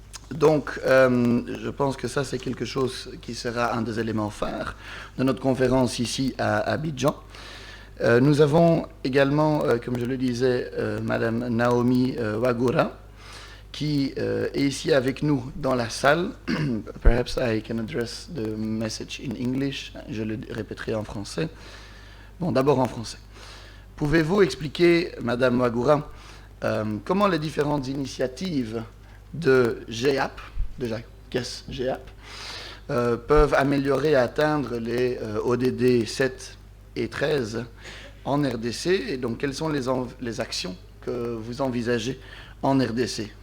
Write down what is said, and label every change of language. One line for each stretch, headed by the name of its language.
French: Donc, je pense que ça, c'est quelque chose qui sera un des éléments phares de notre conférence ici à Abidjan. Nous avons également, comme je le disais, Madame Naomi Wagura, qui est ici avec nous dans la salle.
English: Perhaps I can address the message in English.
French: Je le répéterai en français. Bon, d'abord en français. Pouvez-vous expliquer, Madame Wagura, comment les différentes initiatives de GEAP, déjà, qu'est-ce GEAP, peuvent améliorer et atteindre les ODD 7 et 13 en RDC, et donc quelles sont les actions que vous envisagez en RDC.